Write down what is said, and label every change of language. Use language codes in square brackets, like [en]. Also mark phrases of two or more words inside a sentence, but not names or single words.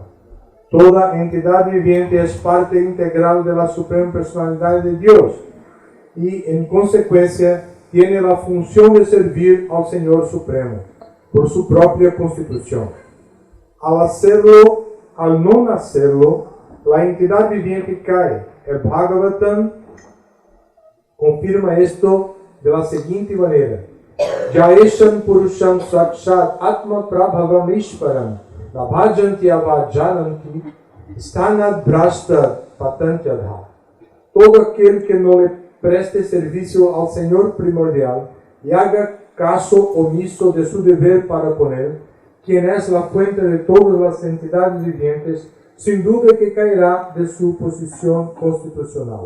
[es] Toda entidad viviente es parte integral de la Suprema Personalidad de Dios y en consecuencia tiene la función de servir al Señor Supremo por su propia constitución. Al no hacerlo, la entidad viviente cae. El Bhagavatam confirma esto de la siguiente manera: [sa] य एषां पुरुषं साक्षादात्मप्रभवमीश्वरम् न भजन्त्यवजानन्ति स्थानाद्भ्रष्टाः पतन्त्यधः. [es] Todo aquel que no le preste servicio al Señor primordial y haga caso omiso de su deber para con Él, quien es la fuente de todas las entidades vivientes, sin duda que caerá de su posición constitucional.